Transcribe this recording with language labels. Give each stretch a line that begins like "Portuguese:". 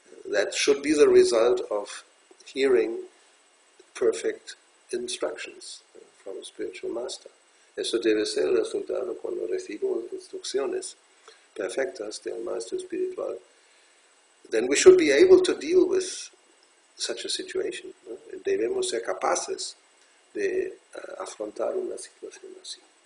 English: That should be the result of hearing perfect instructions from a spiritual master.
Spanish: Eso debe ser el resultado cuando recibimos instrucciones perfectas del maestro espiritual.
English: Then we should be able to deal with such a situation.
Spanish: ¿No? Debemos ser capaces de afrontar una situación así.